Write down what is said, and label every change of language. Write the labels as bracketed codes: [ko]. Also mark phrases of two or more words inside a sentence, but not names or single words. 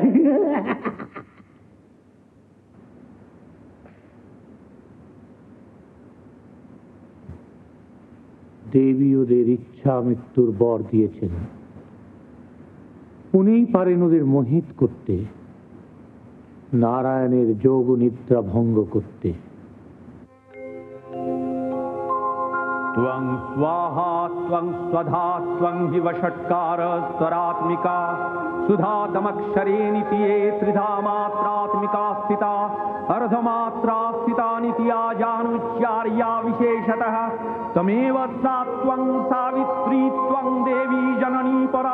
[bn] দেবী ওদের ইচ্ছা মৃত্যুর বর দিয়েছেন। উনিই পারেন ওদের মোহিত করতে, নারায়ণের যোগ নিদ্রা ভঙ্গ করতে। [sa] त्वं स्वाहा त्वं स्वधा त्वं विवषट्कार स्वरात्मिका सुधातमक्षरे नित्ये त्रिधा मात्रात्मिका स्थिता अर्धमात्रा स्थिता नित्या जानुच्चार्या विशेषतः तमेव सा त्वं सावित्री त्वं देवी जननी परा